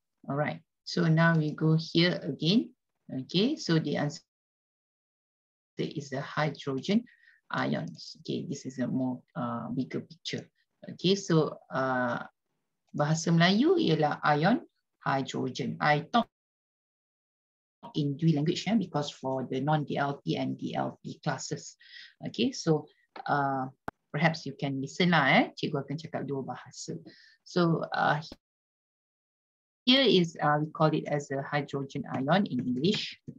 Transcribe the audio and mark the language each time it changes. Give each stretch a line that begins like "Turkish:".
English: All right, so now we go here again. Okay, so the answer is the hydrogen ions. Okay, this is a more bigger picture.
Malay: Okay, so bahasa Melayu ialah ion hydrogen.
English: I talk in dual language because for the non-DLP and DLP classes. Okay, so perhaps you can listen lah.
Malay: Cikgu akan cakap dua bahasa.
English: So here is, we call it as a hydrogen ion in English.